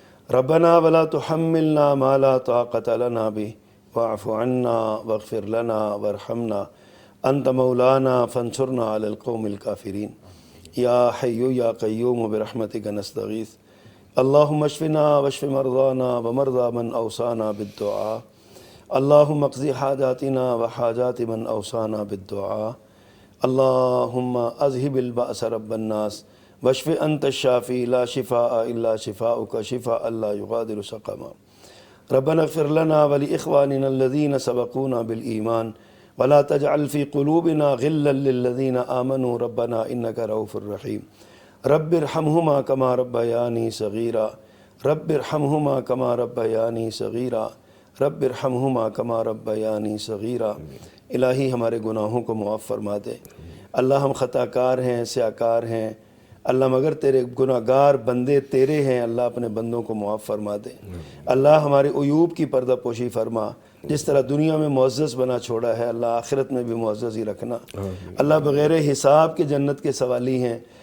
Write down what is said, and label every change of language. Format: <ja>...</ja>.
<ar>ربنا ولا تحملنا ما لا طاقة لنا به واعف عنا واغفر لنا وارحمنا انت مولانا فانصرنا على القوم الكافرين. یا حی یا قیوم برحمتک نستغیث. اللہم اشفنا واشف مرضانا ومرضى من اوصانا بالدعاء. اللہم اقضی حاجاتنا وحاجات من اوصانا بالدعاء. اللہم اذہب البأس رب الناس واشف انت الشافی لا شفاء الا شفاؤک شفاء لا یغادر سقما. ربنا اغفر لنا ولاخواننا الذین سبقونا بالایمان ولا تجعل في قلوبنا غلا للذین آمنوا ربنا انک رؤوف رحیم. رب ارحمهما كما ربياني صغيرا. رب ارحمهما كما ربياني صغيرا. رب ارحمهما كما ربياني صغيرا.</ar> <ur>الہی ہمارے گناہوں کو معاف فرما دے. اللہ ہم خطا کار ہیں، سیاہ کار ہیں اللہ، مگر تیرے گناہ گار بندے تیرے ہیں اللہ، اپنے بندوں کو معاف فرما دے. اللہ ہمارے عیوب کی پردہ پوشی فرما. جس طرح دنیا میں معزز بنا چھوڑا ہے اللہ آخرت میں بھی معزز ہی رکھنا. اللہ بغیر حساب کے جنت کے سوالی ہیں</ur>